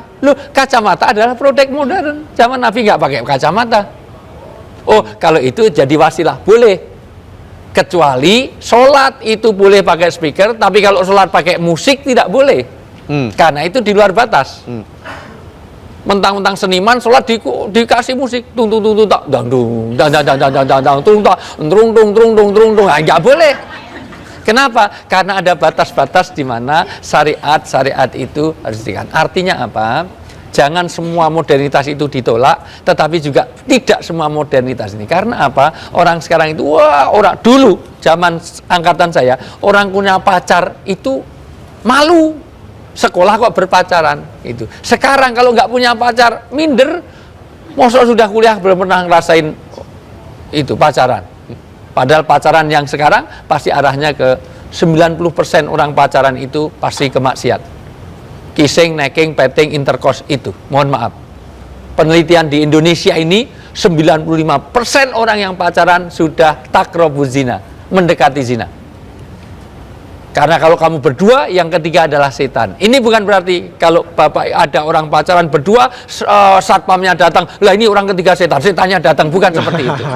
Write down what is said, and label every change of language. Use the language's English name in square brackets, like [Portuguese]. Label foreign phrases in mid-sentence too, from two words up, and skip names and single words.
[Indonesian] Loh, kacamata adalah produk modern. Zaman Nabi nggak pakai kacamata. Oh, kalau itu jadi wasilah, boleh. Kecuali sholat itu boleh pakai speaker, tapi kalau sholat pakai musik tidak boleh. Karena itu di luar batas. Mentang-mentang seniman sholat dikasih musik, tung tung tung tung tak dang dung dang dang dang dang dang dang tung tak trung tung trung tung trung tung, nggak boleh. Kenapa? Karena ada batas-batas di mana syariat itu harus dikatakan. Artinya apa? Jangan semua modernitas itu ditolak, tetapi juga tidak semua modernitas ini. Karena apa? Orang sekarang itu, orang dulu zaman angkatan saya, orang punya pacar itu malu. Sekolah kok berpacaran itu. Sekarang kalau nggak punya pacar, minder. Masa sudah kuliah belum pernah ngerasain itu pacaran. Padahal pacaran yang sekarang pasti arahnya ke 90% orang pacaran itu pasti ke maksiat. [English] Kissing, necking, petting, intercourse itu. [Indonesian] Mohon maaf. Penelitian di Indonesia ini 95% orang yang pacaran sudah [Arabic] تقربوا الزنا, [Indonesian] mendekati zina. Karena kalau kamu berdua, yang ketiga adalah setan. Ini bukan berarti kalau Bapak ada orang pacaran berdua, satpamnya datang, lah ini orang ketiga setan, setannya datang, bukan seperti itu.